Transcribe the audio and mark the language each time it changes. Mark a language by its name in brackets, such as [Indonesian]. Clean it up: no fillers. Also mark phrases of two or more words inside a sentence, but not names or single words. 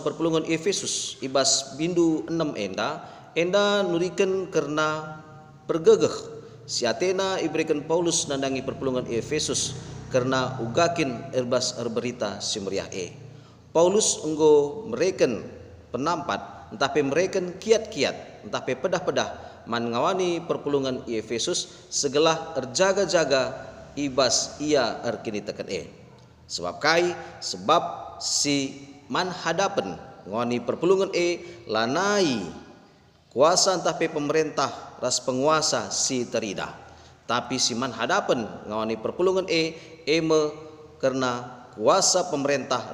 [Batak Karo] perpulungan Efesus ibas bindu 6 enda nurikan karena pergegeh si Athena iberikan Paulus nandangi perpulungan Efesus karena ugakin erbas erberita si meriah Paulus enggo mereken penampat entah pe mereka kiat-kiat entah pe pedah-pedah man ngawani perpulungan Efesus segala erjaga-jaga ibas ia erkini tekan sebab si man hadapan ngawani perpulungan lanai kuasa entah pe pemerintah ras penguasa si terida tapi si man hadapan ngawani perpulungan karena kuasa pemerintah